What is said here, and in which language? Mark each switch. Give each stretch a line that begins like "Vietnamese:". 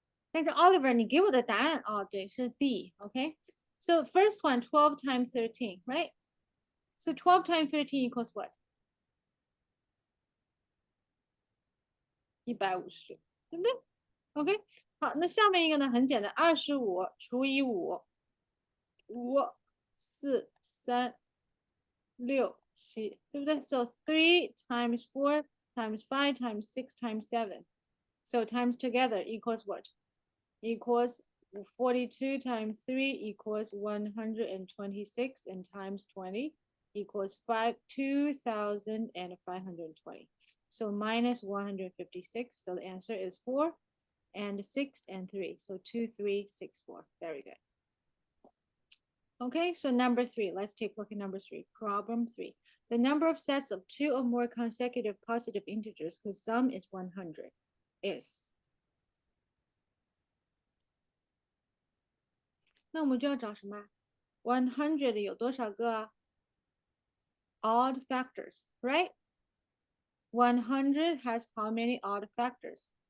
Chinese: 但是 Oliver，你给我的答案哦，对，是 D。Okay.
English: So first one, 12 times 13, right? So 12 times 13 equals what?
Chinese: 150，对不对 ？OK， 好，那下面一个呢很简单，25除以5，5、4、3、6、7，对不对 ？
English: So 3 times 4 times 5 times 6 times 7. So times together equals what? Equals 42 times 3 equals 126 and times 20 equals 2,520. So minus 156. So the answer is 4 and 6 and 3. So 2364. Very good. Okay, so number 3. Let's take a look at number 3. Problem 3. The number of sets of 2 or more consecutive positive integers whose sum is 100 is.
Chinese: 那我们就要找什么？100有多少个
English: odd factors, right? 100 has how many odd factors?